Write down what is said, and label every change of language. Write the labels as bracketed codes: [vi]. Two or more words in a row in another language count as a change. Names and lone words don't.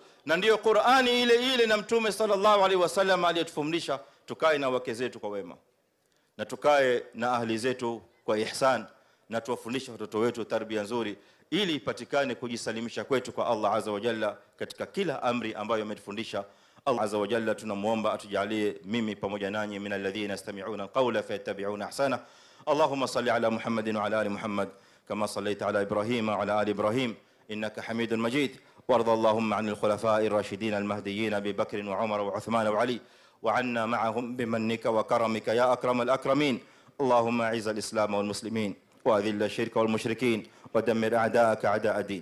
[sw] Na ndio Qur'ani ile na mtume [ar] صلى الله عليه وسلم [sw] aliyetufundisha tukae na wake zetu kwa wema, na tukae na ahli zetu kwa ihsan, na tuwafundishe watoto wetu tarbia nzuri, ili ipatikane kujisalimisha kwetu kwa Allah [ar] عز وجل [sw] katika kila amri ambayo ametufundisha. Allah [ar] عز وجل [sw] tunamuomba atujalie mimi pamoja nanyi [ar] من الذين يستمعون القول فيتبعون أحسن. اللهم صل على محمد وعلى آل محمد كما صليت على إبراهيم وعلى آل إبراهيم إنك حميد مجيد. وارض اللهم عن الخلفاء الراشدين المهديين أبي بكر وعمر وعثمان وعلي وعنا معهم بمنك وكرمك يا أكرم الأكرمين. اللهم أعز الإسلام والمسلمين وأذل الشرك والمشركين ودمر أعداءك أعداء الدين.